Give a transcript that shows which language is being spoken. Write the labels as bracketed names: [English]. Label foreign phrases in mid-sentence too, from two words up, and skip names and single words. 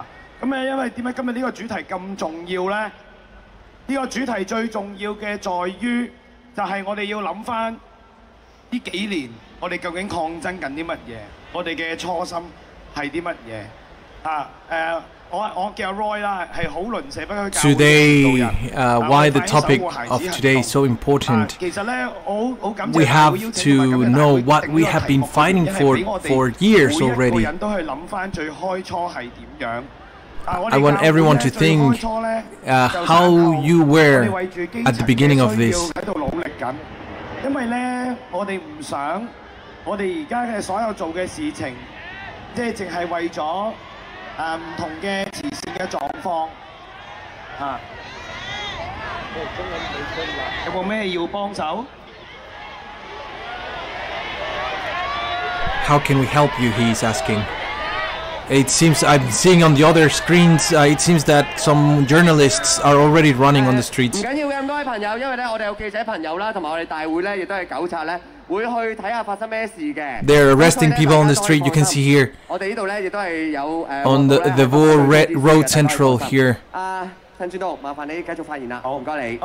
[Cantonese] 咁因為點解今日呢個主題咁重要咧？呢個主題最重要嘅在於，就係我哋要諗翻呢幾年，我哋究竟抗爭緊啲乜嘢？我哋嘅初心係啲乜嘢？我叫 Roy 啦，係好鄰舍，不過教會嘅領導人。 [English] Why the topic of today is so important? We have to know what we have been fighting for years already. I want everyone to think how you were at the beginning of this. [Cantonese] 因為咧，我哋唔想我哋而家嘅所有做嘅事情，即係淨係為咗唔同嘅慈善嘅狀況有冇咩要幫手 [English] How can we help you? He's asking. It seems I'm seeing on the other screens. It seems that some journalists are already running on the streets. [Cantonese] 唔緊要嘅咁多位朋友，因為咧我哋有記者朋友啦，同埋我哋大會咧亦都係糾察咧，會去睇下發生咩事嘅。 They're arresting people on the street. You can see here. 我哋呢度咧亦都係有 [English] on the Road Central here. [Cantonese] 陳傳道，麻煩你繼續發言啦。好，唔該你。